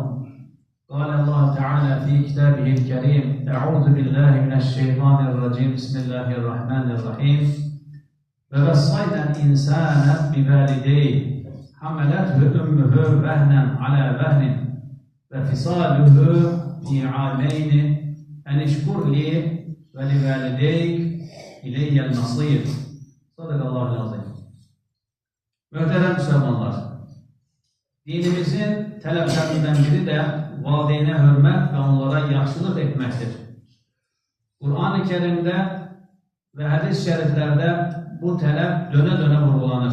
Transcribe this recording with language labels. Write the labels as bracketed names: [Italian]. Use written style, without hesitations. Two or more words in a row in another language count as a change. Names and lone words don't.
[Arabic] قال الله تعالى في كتابه الكريم أعوذ بالله من الشيطان الرجيم بسم الله الرحمن الرحيم ووصينا الإنسان بوالديه حملته أمه وهنا على وهن وفصاله في عامين أن اشكر لي ولوالديك إلي المصير. صدق الله العظيم. [Turkish] Muhterem Müslümanlar, [Azerbaijani] dinimizin tələblərindən biri də valideynə hörmət və onlara yaxşılıq etməkdir. Qur'an-ı Kerimdə və hədis şəriflərdə bu tələb dönə-dönə vurgulanır.